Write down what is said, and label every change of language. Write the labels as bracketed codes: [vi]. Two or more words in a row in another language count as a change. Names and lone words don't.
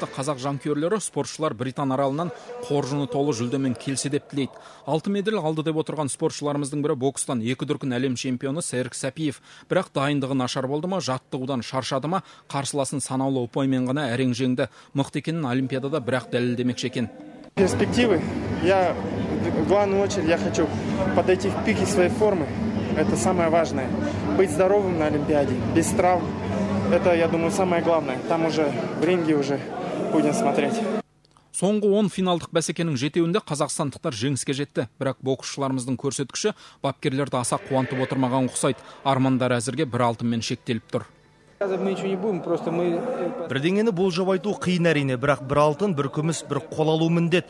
[kk] Қазақ жанкүйерлері спортшылар Британ аралынан қоржыны толы жүлдемен келсе деп тілейді. 6 медаль алды деп отырған спортшыларымыздың бірі бокстан 2 дүркін әлем чемпионы Серік Сәпиев. Бірақ дайындығы нашар болды ма, жаттығудан шаршады ма, қарсыласын санаулы ұпаймен ғана әрең жеңді. Мықты екенін олимпиадада бірақ дәлелдемекші екен. [ru] Перспективы. В главную очередь я хочу подойти в пике своей формы. Это самое важное. Быть здоровым на олимпиаде, без травм. Это, я думаю, самое главное. Там уже в ринге уже будем смотреть. [kk] Соңғы 10 финалдық бәсекенің жетеуінде қазақстандықтар жеңіске жетті. Бірақ боксшыларымыздың көрсеткіші бапкерлерді аса қуантып отырмаған ұқсайды. Армандар әзірге 1 алтынмен шектеліп тұр. Бірдеңені болжап айту қиын әрине, бірақ 1 алтын, 1 күміс, 1 қол алу міндет.